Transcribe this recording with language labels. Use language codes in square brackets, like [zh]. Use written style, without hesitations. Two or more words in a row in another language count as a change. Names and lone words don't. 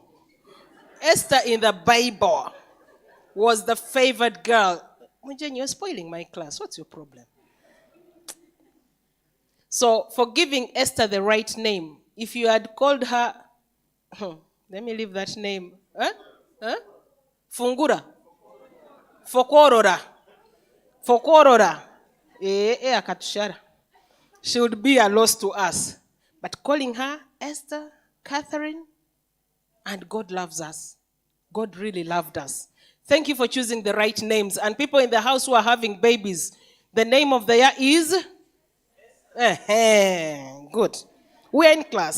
[en] Esther in the Bible was the favored girl. Mujen, you're spoiling my class. What's your problem? So, for giving Esther the right name, if you had called her, let me leave that name. [nyn] Fungura. Fokorora. Fokorora. Akatushara. [en] She would be a loss to us. But calling her Esther, Cathylyn, and God loves us. God really loved us. Thank you for choosing the right names. And people in the house who are having babies, the name of the year is? Good. We're in class.